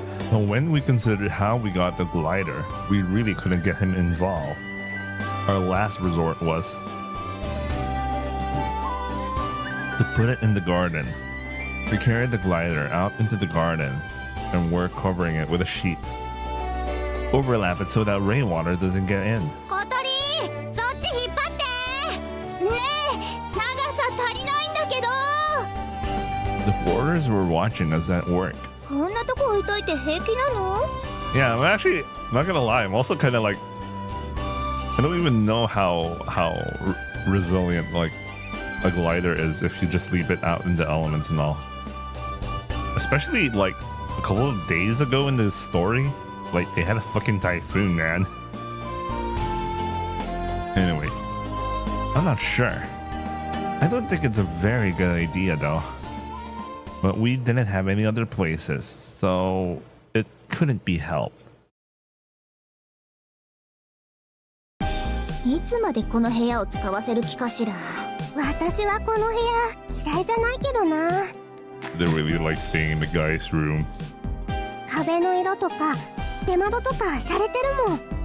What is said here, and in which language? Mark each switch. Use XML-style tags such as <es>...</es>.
<en>But when we considered how we got the glider, we really couldn't get him involved. Our last resort was to put it in the garden. We carried the glider out into the garden and were covering it with a sheet. Overlap it so that rainwater doesn't get in.</en> <ja>小鳥、そっち引っ張って。ねえ、長さ足りないんだけど。</ja> <en>The warders were watching us at work.</en> <ja>こんなとこ置いといて平気なの？</ja> <en>Yeah, I'm actually not gonna lie. I'm also kind of like, I don't even know how resilient like a glider is if you just leave it out in the elements and all. Especially like a couple of days ago in this story, like they had a fucking typhoon, man. Anyway, I'm not sure. I don't think it's a very good idea though. But we didn't have any other places, so it couldn't be helped.</en> <ja>いつまでこの部屋を使わせる気かしら。私はこの部屋嫌いじゃないけどな。</ja> <en>They really like staying in the guy's room.</en> <ja>壁の色とか出窓とか洒落てるもん。</ja>